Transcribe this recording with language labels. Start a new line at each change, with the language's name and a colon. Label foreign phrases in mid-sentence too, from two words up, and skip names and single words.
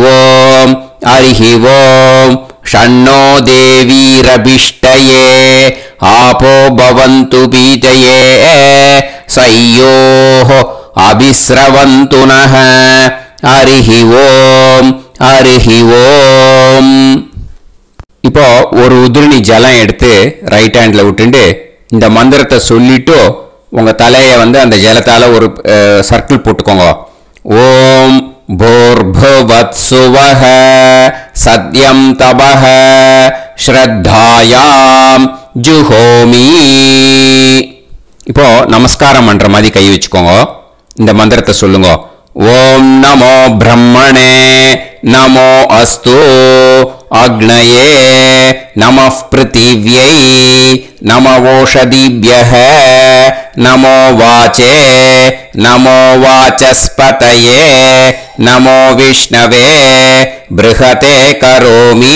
Sanskrit: ओम् षण्णो देवीरभिष्टये आपो भवन्तु पीतये सयोः अभिस्रवन्तु नः हरिः ओम्
Tamil: இப்போ ஒரு உதிரணி ஜலம் எடுத்து ரைட் ஹேண்ட்ல விட்டுண்டு இந்த மந்திரத்தை சொல்லிட்டு உங்க தலையை வந்து அந்த ஜலத்தால ஒரு சர்க்கிள் போட்டுக்கோங்க.
Sanskrit: ஓம் भूर्भुवत्सुवः सत्यं तपः श्रद्धायां जुहोमि.
Tamil: இப்போ நமஸ்காரம் பண்ற மாதிரி கை வச்சுக்கோங்க. இந்த மந்திரத்தை சொல்லுங்க.
Sanskrit: ॐ नमो ब्रह्मणे नमो अस्तु अग्नये नमः पृथिव्यै नम ओषधिभ्यः नमो वाचे नमो वाचस्पतये नमो विष्णवे बृहते करोमि.